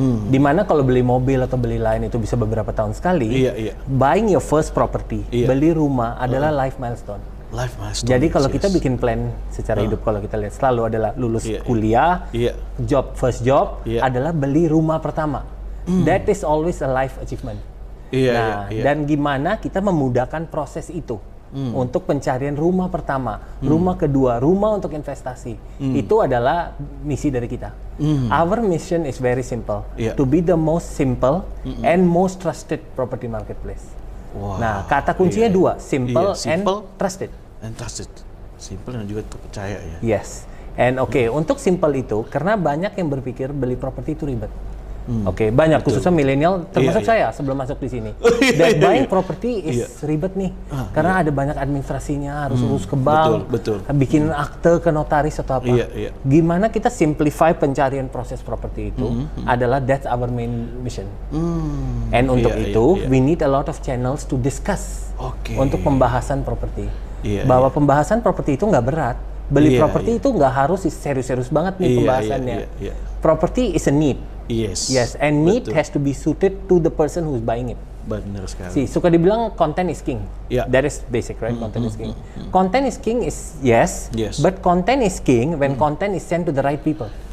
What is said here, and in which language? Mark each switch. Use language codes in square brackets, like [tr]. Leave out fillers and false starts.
[id] Dimana kalau beli mobil atau beli lain itu bisa beberapa tahun sekali. [en] Buying your first property, [id] beli rumah adalah [en] life milestone. [id] Jadi kalau kita bikin plan secara hidup, kalau kita lihat selalu adalah lulus kuliah, [en] first job [id] adalah beli rumah pertama. [en] That is always a life achievement. [id] Dan gimana kita memudahkan proses itu untuk pencarian rumah pertama, rumah kedua, rumah untuk investasi. Itu adalah misi dari kita. [en] Our mission is very simple, to be the most simple and most trusted property marketplace. [id] Nah, kata kuncinya dua, [en] simple and trusted. [id] Simple dan juga terpercaya ya. Yes. And untuk simple itu, karena banyak yang berpikir beli properti itu ribet. Oke, banyak khususnya milenial termasuk saya sebelum masuk di sini. [en] That buying property is [id] ribet nih. Karena ada banyak administrasinya, harus urus ke bank, bikin akte ke notaris atau apa. Gimana kita simplify pencarian proses properti itu adalah [en] that's our main mission. And [id] untuk itu [en] we need a lot of channels to discuss [id] untuk pembahasan properti. Bahwa pembahasan properti itu nggak berat. Beli properti itu nggak harus serius-serius banget nih pembahasannya. [en] Property is a need. Yes, and need has to be suited to the person who's buying it. [id] Benar sekali. Suka dibilang [en] content is king. That is basic, right? Content is king. Content is king is yes, but content is king when content is sent to the right people.